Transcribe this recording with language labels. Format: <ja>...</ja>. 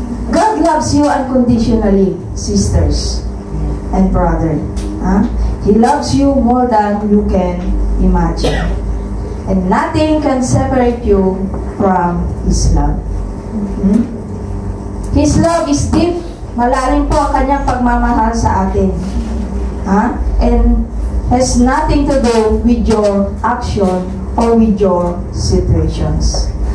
<en>God loves you unconditionally, sisters and brother. He loves you more than you can imagine. And nothing can separate you from His love. His love is deep.</en> <tl>Malalim po ang kanyang pagmamahal sa atin.</tl> <en>And has nothing to do with your action or with your situations.</en>